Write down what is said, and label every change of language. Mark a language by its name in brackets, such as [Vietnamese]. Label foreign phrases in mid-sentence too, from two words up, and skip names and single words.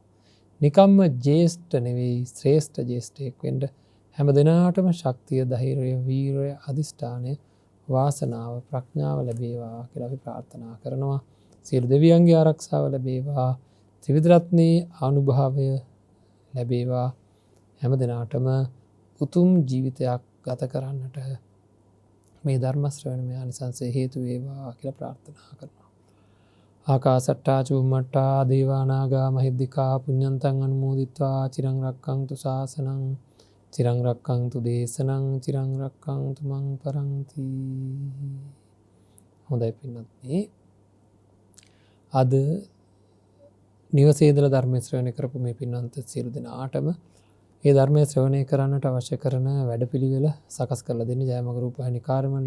[Sinhala] නිකම්ම ජේෂ්ඨ නෙවෙයි ශ්‍රේෂ්ඨ ජේෂ්ඨයෙක් වෙන්න හැම දිනාටම ශක්තිය, ධෛර්යය, වීරය, අධිෂ්ඨානය, වාසනාව, ප්‍රඥාව ලැබේවා කියලා අපි ප්‍රාර්ථනා කරනවා. සියලු දෙවියන්ගේ ආරක්ෂාව ලැබේවා. ත්‍රිවිධ රත්නයේ අනුභවය ලැබේවා. හැම දිනාටම උතුම් ජීවිතයක් ගත කරන්නට මේ ධර්ම ශ්‍රවණ මේ ආනිසංසය හේතු වේවා කියලා ප්‍රාර්ථනා කරනවා. [Pali] ආකාසට්ටා චුම්මට්ටා දේවා නාග මහිද්దికා පුඤ්ඤන්තං අනුමෝදිත්වා චිරං රක්ඛන්තු ශාසනං චිරං රක්ඛන්තු දේශනං චිරං රක්ඛන්තු මං පරන්ති. [Sinhala] හොඳයි පින්වත්නි, අද නිවසේ ඉඳලා ධර්ම ශ්‍රවණය කරපු මේ පින්වන්ත සියලු දෙනාටම ඒ ධර්මයේ ශ්‍රවණය කරන්නට අවශ්‍ය කරන වැඩපිළිවෙල සකස් කරලා දෙන්නේ ජයමග රූපවාහිනී කාර්ය මණ්ඩලය.